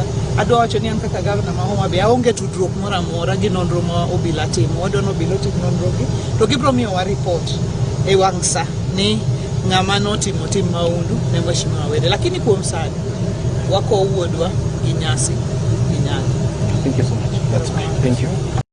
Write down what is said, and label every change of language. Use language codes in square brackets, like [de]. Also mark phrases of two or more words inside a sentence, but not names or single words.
[luo] Adwa wacho ni an kaka gavana ma Homabay aonge tudruok moro amora gi nonro ma obila timo. Wadwano obila otim nonro gi to gibiro miyowa report e wang' sa ni ng'ama notimo tim maundu ne Mheshimiwa Were. Lakini kuom sani wako wuodwa Ginyasi, Ginyani. [en] Thank you so much. That's fine. Thank you.